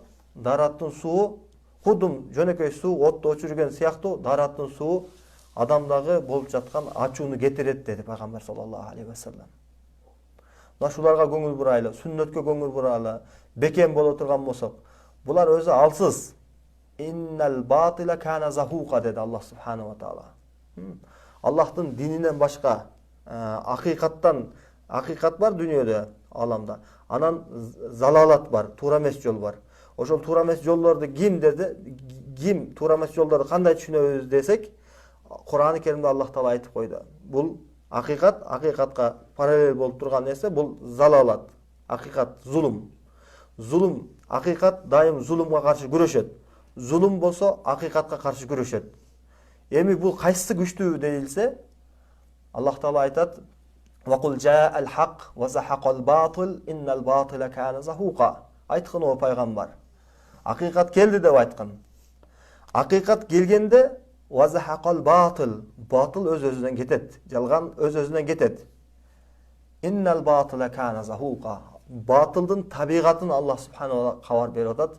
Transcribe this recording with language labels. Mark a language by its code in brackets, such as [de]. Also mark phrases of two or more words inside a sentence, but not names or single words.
[ky] Дараттын суу, кудум жөнөкөй суу, отту өчүргөн сыяктуу дараттын суу адамдагы болуп жаткан ачууну кетирет деди Пайгамбар [ar] صلى الله عليه وسلم. [ky] Мына шуларга көңүл бурайлы, сүннөткө көңүл бурайлы, бекем боло турган болсок, булар өзү алсыз. [ar] إن الباطل كان زهوقا деди الله سبحانه وتعالى. [ky] Аллахтын дининен башка акыйкат бар дүйнөдө, аламда. Анан залалат бар, туура эмес жол бар. Ошол туура эмес жолдорду ким туура эмес жолдорду кандай түшүнөбүз десек, Кур'ан-ы Керимде Аллах таала айтып койду. Бул акыйкатка параллель болуп турган нерсе, бул залалат, акыйкат, зулум. Зулум, акыйкат дайым зулумга каршы күрөшөт. Зулум болсо акыйкатка каршы күрөшөт. Эми бул кайсы күчтүү дейилсе, Аллах таала айтат: [ar] "وقل جاء الحق وزهق الباطل إن الباطل كان زهوقا." [ky] Айткан о пайгамбар. Акыйкат келди деп айткан. Акыйкат келгенде [ar] وزهق الباطل, [ky] батыл өз-өзүнөн кетет. Жалган өз-өзүнөн кетет. [ar] إن الباطل كان زهوقا. [ky] Батылдын табигатын [ar] الله سبحانه [ky] кабар берип атат.